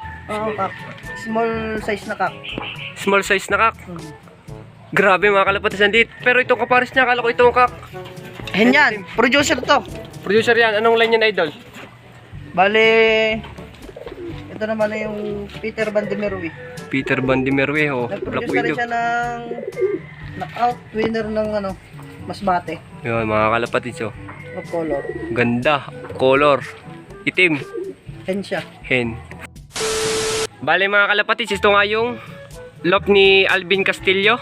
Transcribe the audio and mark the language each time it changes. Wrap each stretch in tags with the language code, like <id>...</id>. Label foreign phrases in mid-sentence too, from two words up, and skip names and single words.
<tl>Oo, kak.</tl> <en>Small size</en> <tl>na kak.</tl> <en>Small size</en> <tl>na kak. Grabe mga kalapatids nandito. Pero itong kapares niya, akala ko itong kak. Hen yan. Producer to. Producer yan. Anong line yan idol? Bale, ito naman na yung Peter Van de Merwe. Peter Van de Merwe oh. Black Nag-produce na rin Widow. siya ng knockout winner ng ano, Masbate. Yun mga kalapatids oh.</tl> <en>Of color.</en> <tl>Ganda. Color. Itim. Hen siya. Hen. Bale mga kalapatids, ito nga yung lock ni Alvin Castillo.</tl>